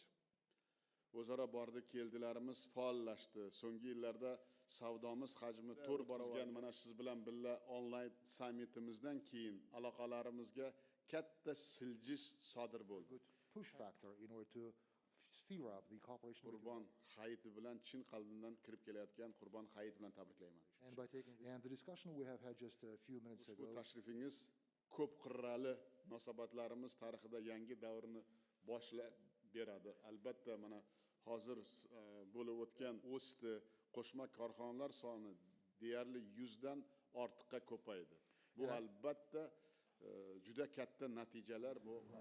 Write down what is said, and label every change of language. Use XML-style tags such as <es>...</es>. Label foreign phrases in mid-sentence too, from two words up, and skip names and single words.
<uz>O'zaro bordi keldilarimiz faollashdi. So'nggi yillarda savdomiz hajmi 4 barobar. Mana siz bilan birga onlayn sammitimizdan keyin aloqalarimizga katta siljish sodir bo'ldi.</uz> <en>Push factor in order to steer up the cooperation.</en> <uz>Qurbon Hayit bilan chin qalbimdan kirib kelayotgan Qurbon Hayit bilan tabriklayman.</uz> <en>And the discussion we have had just a few minutes ago.</en> <uz>Bu tashrifingiz ko'p qirrali munosabatlarimiz tarixida yangi davrni boshlab beradi. Albatta mana hozir bo'lib o'tgan o'sdi qo'shma korxonalar soni deyarli 100 dan ortiqqa ko'paydi. Bu albatta juda katta natijalar bu.</uz>